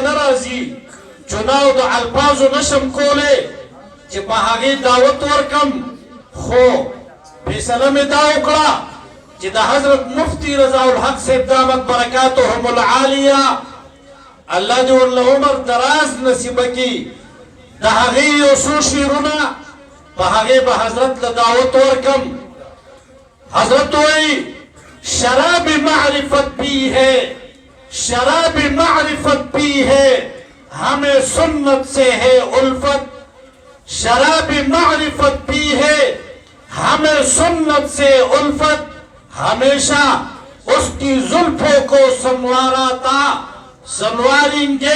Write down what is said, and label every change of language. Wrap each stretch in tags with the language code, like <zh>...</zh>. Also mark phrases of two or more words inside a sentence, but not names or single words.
<ps>نه راځي چناو د الفاظو نشم کولی چې په هغې دعوت ورکم خو فیصله مې دا وکړه چې د حضرت مفتی رضا الحق صاحب</ps> <ar>دامت برکاتهم العالیه</ar> <ps>الله دې ورله عمر دراز نصیبه کړي د هغې یو څو شعرونه په هغې به حضرت له دعوت ورکم. حضرت وایي</ps> <ur>شراب معرفت پی ہے شراب معرفت پی ہے ہمیں سنت سے ہے الفت شراب معرفت پی ہے ہمیں سنت سے الفت ہمیشہ اس کی زلفوں کو سنوارا تھا سنواریں گے.</ur>